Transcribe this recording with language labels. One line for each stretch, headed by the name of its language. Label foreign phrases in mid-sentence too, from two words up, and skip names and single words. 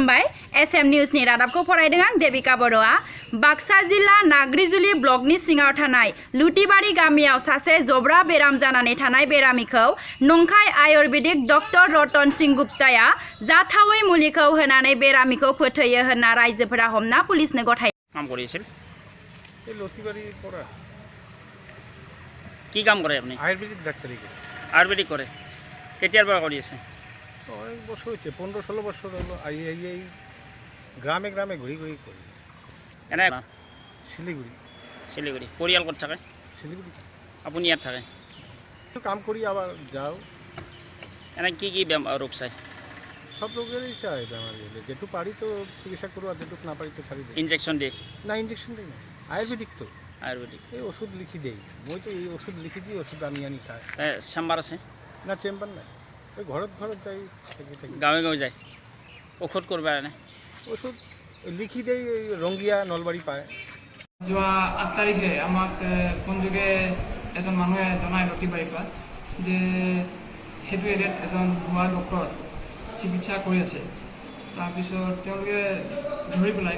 Bodo: खुलुमबाय एसएम निउसनि रादाबखौ फरायदों आं देबिका बर'आ बाक्सा जिल्ला नाग्रिजुलि ब्लकनि सिङाव थानाय लुटिबारि गामियाव सासे जब्रा बेराम जानानै थानाय बेरामिखौ नंखाय आयुर्वेदिक डक्टर रतन सिंह गुप्ताया जाथावै मुलिखौ होनानै बेरामिखौ फोथैयो होनना रायजोफोरा हमना पुलिसनो गथाय
Assamese: কাম কৰিছিল এই লতিবাড়ি পড়া কি কাম কৰে আপুনি
Bangla: আয়ুর্বেদিক ডাক্তারি করে
Assamese: আয়ুৰ্বেদিক কৰে কেতিয়াৰ পৰা কৰি আছে
Bangla: অনেক বছর হয়েছে 15-16 বছর হলো এই গ্রামে গ্রামে ঘুরি ঘুরি করি
Assamese: এনে শিলিগুড়ি শিলিগুড়ি পৰিয়াল ক'ত থাকে শিলিগুড়ি আপুনি ইয়াত থাকে
Bangla: একটু কাম করি আবার যাও
Assamese: এনে কি কি ৰোগ চাই
Bangla: সব রোগেরই চাই বেমার গেলে যেটু পারি তো চিকিৎসা করবো আর যেটুকু না পারি তো ছাড়ি দিই ইনজেকশন দিয়ে না ইঞ্জেকশন দিই না আয়ুর্বেদিক তো
Assamese: আয়ুৰ্বেদিক
Bangla: এই ওষুধ লিখি দেই মই তো এই ওষুধ লিখি দিই ওষুধ আনি খাই
Assamese: চেম্বাৰ আছে
Bangla: না চেম্বার নাই ওই ঘরত যাই থেকে
Assamese: গাঁৱে গাঁৱে যায় ঔষধ কৰিব এনে
Bangla: ওষুধ লিখি দেই রঙ্গিয়া নলবাড়ি পায়
Assamese: যোৱা ৮ তাৰিখে আমাক ফোন যোগে এজন মানুহে জনাই লতিবাৰীৰ পৰা যে সেইটো এৰিয়াত এজন ভুৱা ডক্টৰ চিকিৎসা কৰি আছে তাৰপিছত তেওঁলোকে ধৰি পেলাই